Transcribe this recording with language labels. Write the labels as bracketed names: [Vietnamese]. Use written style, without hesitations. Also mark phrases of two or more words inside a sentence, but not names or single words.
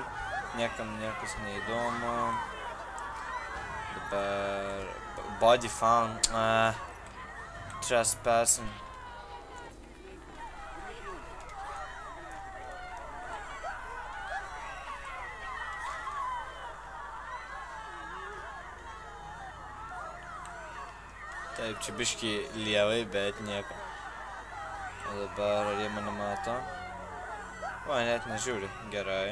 [Lithuanian] Niekam niekas neįdomu. Dabar... [English] Body found. Trespassing. [Lithuanian] Taip, čia biški lievai, bet nieko. O dabar ar jie mane mato? O, net nežiūri. Gerai.